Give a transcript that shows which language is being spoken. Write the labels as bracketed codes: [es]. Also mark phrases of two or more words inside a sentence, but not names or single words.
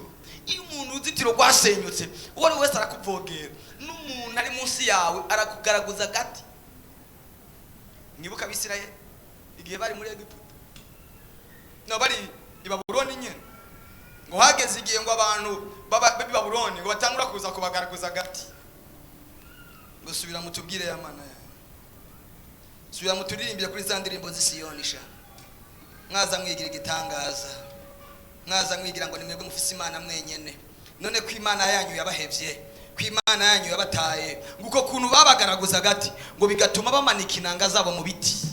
[rn] Iyo umuntu uzitiro rwasenyutse uwo wese arakuvogera, n'umuntu ari munsi yawe arakugaraguza gati. Nibuka Abisirayeli igihe bari muri Egiputa, no bari i Babuloni nyene, ngo hageze igihe ngo abantu baba Babuloni ngo batangura kuza kubagaraguza gati. Subira mutubwire ya Mana ya. Subira muturirimbira kuri za ndirimbo z'Isiyoni sha. Mwaza mwigira igitangaza. Mwaza mwigira ngo nimwebwe mufise Imana mwenyene. None ko Imana yanyu yabahevye, ko Imana yanyu yabataye, nguko kuntu babagaraguza gati ngo bigatuma bamanika inanga zabo mu biti.